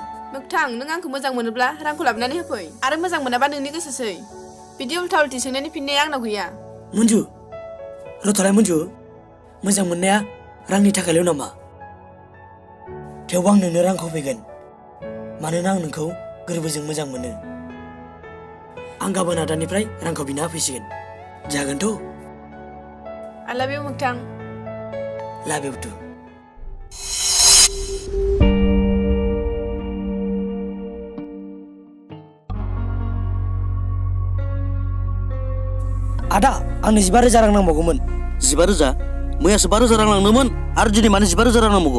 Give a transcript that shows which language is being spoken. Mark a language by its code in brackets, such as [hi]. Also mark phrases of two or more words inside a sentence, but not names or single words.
[brx] मोगथां नों आंखौ मोजां मोनोब्ला रांखौ लाबोनानै होफै आरो मोजां मोनाबा नोंनि गोसोसै बिदि उल्था उल्टि सोंनायनि फिननाया आंनाव गैया मुन्जु रथलाय मुन्जु मोजां मोननाया रांनि थाखायल' नामा थेवबो आं नोंनो रांखौ होफैगोन मानोना आं नोंखौ गोरबोजों मोजां मोनो आं गाबोन आदानिफ्राय रांखौ बिना होफैसिगोन जागोनथ' [en] I love you मोगथां love you too [brx] आदा आंनो 15,000 रां नांबावगौमोन 15,000 मैयासो 5,000 रां लांदोंमोन आरो दिनै मानो 15,000 रां नांबावगौ